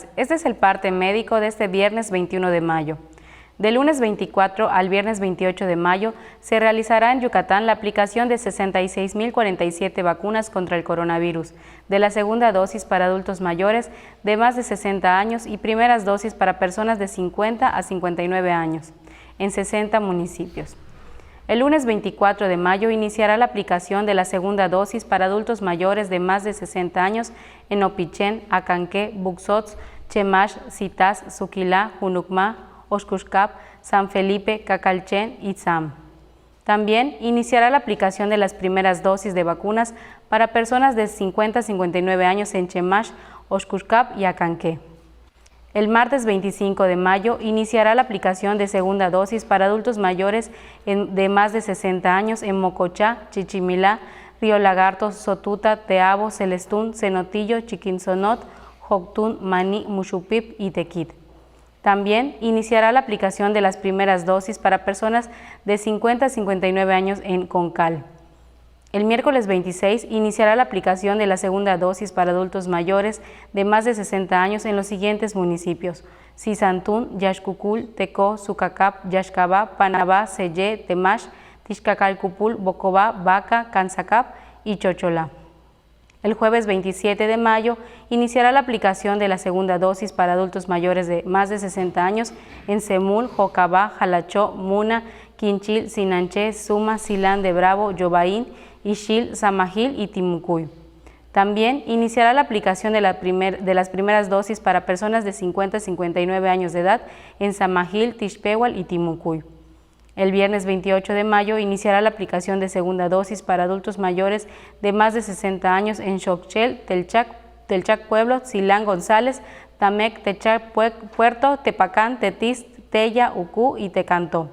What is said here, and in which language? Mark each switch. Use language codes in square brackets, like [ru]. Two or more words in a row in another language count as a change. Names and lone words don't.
[es] Este es el parte médico de este viernes 21 de mayo. Del lunes 24 al viernes 28 de mayo se realizará en Yucatán la aplicación de 66.047 vacunas contra el coronavirus, de la segunda dosis para adultos mayores de más de 60 años y primeras dosis para personas de 50 a 59 años, en 60 municipios. El lunes 24 de mayo iniciará la aplicación de la segunda dosis para adultos mayores de más de 60 años en Opichén, Acanqué, Buxots, Chemash, Citas, Suquilá, Junucmá, Oxcuxcap, San Felipe, Cacalchén y Tzam. También iniciará la aplicación de las primeras dosis de vacunas para personas de 50 a 59 años en Chemash, Oxcuxcap y Acanqué. El martes 25 de mayo iniciará la aplicación de segunda dosis para adultos mayores de más de 60 años en Mocochá, Chichimilá, Río Lagarto, Sotuta, Teabo, Celestún, Cenotillo, Chiquinzonot, Joctún, Maní, Muxupip y Tequit. También iniciará la aplicación de las primeras dosis para personas de 50 a 59 años en Concal. El miércoles 26 iniciará la aplicación de la segunda dosis para adultos mayores de más de 60 años en los siguientes municipios: Sisantún, Yaxcucul, Tecó, Sucacap, Yaxcabá, Panabá, Sellé, Temash, Tixcacalcupul, Bocobá, Baca, Canzacap y Chocholá. El jueves 27 de mayo iniciará la aplicación de la segunda dosis para adultos mayores de más de 60 años en Semul, Jocabá, Jalachó, Muna, Quinchil, Sinanché, Suma, Silán de Bravo, Yobaín, Ixil, Samajil y Timucuy. También iniciará la aplicación de las primeras dosis para personas de 50 a 59 años de edad en Samajil, Tixpehual y Timucuy. El viernes 28 de mayo iniciará la aplicación de segunda dosis para adultos mayores de más de 60 años en Xochel, Telchac Pueblo, Silán González, Tamec, Techac Puerto, Tepacán, Tetis, Tella, Ucú y Tecantó.